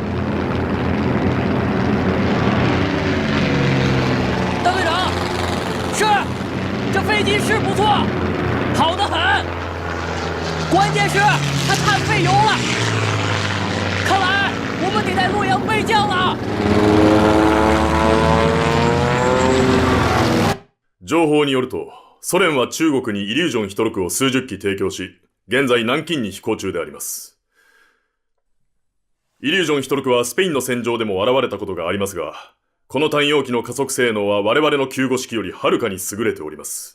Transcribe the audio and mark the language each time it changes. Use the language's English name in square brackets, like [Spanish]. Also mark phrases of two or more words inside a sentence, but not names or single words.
[Chinese] 邓队长，是，这飞机是不错，好得很。关键是它太费油了，看来我们得在洛阳备降了。 [Japanese] 情報によると、ソ連は中国にイリュージョンヒトロクを数十機提供し、現在南京に飛行中であります。イリュージョンヒトロクはスペインの戦場でも現れたことがありますが、この単葉機の加速性能は我々の救護式よりはるかに優れております。